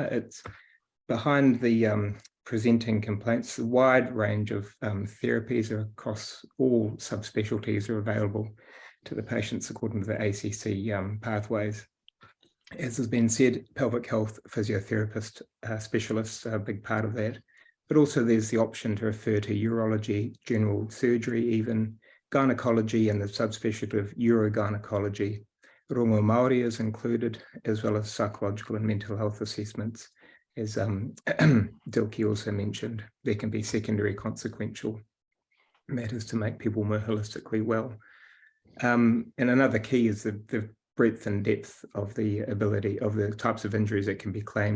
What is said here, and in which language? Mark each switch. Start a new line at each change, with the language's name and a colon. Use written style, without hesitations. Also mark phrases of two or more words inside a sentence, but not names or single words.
English: It's behind the presenting complaints, a wide range of therapies across all subspecialties are available to the patients according to the ACC pathways. As has been said, pelvic health physiotherapist specialists are a big part of that. But also there's the option to refer to urology, general surgery, even gynecology and the subspecialty of urogynecology.
Māori: Rongo Māori
English: is included, as well as psychological and mental health assessments. As Dilke also mentioned, there can be secondary consequential matters to make people more holistically well. And another key is the breadth and depth of the ability of the types of injuries that can be claimed.